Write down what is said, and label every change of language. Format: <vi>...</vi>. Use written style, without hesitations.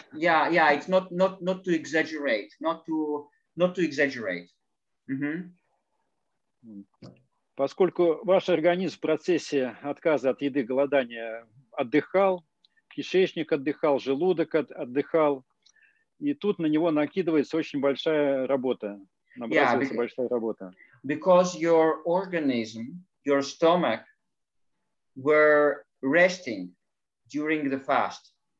<en>Yeah, it's not to exaggerate, not to exaggerate.</en> <ru>Поскольку ваш организм в процессе отказа от еды, голодания отдыхал, кишечник отдыхал, желудок отдыхал, и тут на него накидывается очень большая работа. Набрасывается большая работа.</ru> <en>Because your organism, your stomach were resting during the fast.</en>